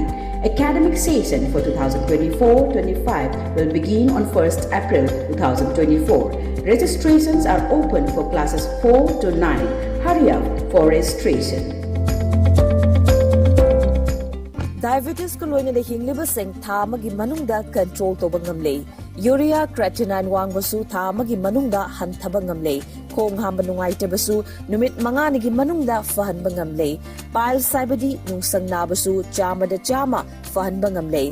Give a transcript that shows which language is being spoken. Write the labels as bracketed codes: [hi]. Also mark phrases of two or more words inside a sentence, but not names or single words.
[en] Academic session for 2024-25 will begin on 1st April 2024. Registrations are open for classes 4 to 9. Hurry up for registration. [mni] Diabetes ko loina le hingliba seng tha amagi manungda control toba ngamle. Urea creatinine wangbasu tha amagi manungda hanthaba ngamle. Khong hamba nungaitabasu numit manganigi manungda fahanba ngamle. Piles saibadi nungsang nabasu chamada chama fahanba ngamle.